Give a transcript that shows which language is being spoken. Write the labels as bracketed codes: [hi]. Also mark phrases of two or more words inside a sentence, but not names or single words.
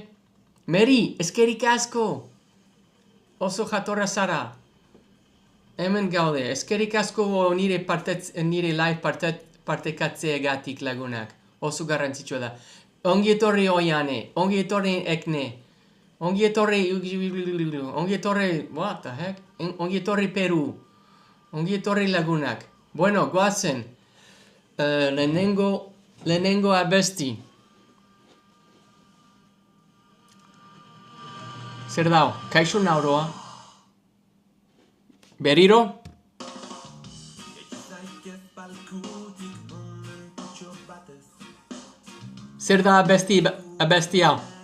[eu] Meri, eskerik asko. Oso jatorra zara. Hemen gaude, eskerik asko nire live partekatzeagatik lagunak. Oso garrantzitsua da. Ongi etorri Oiane, ongi etorri Ekne, ongi etorri, [en] what the heck? [eu] Ongi etorri Peru, ongi etorri lagunak. Bueno, goazen, lehenengo abesti. Zer dao, kaixo nauroa? Berriro? Zer da abesti hau?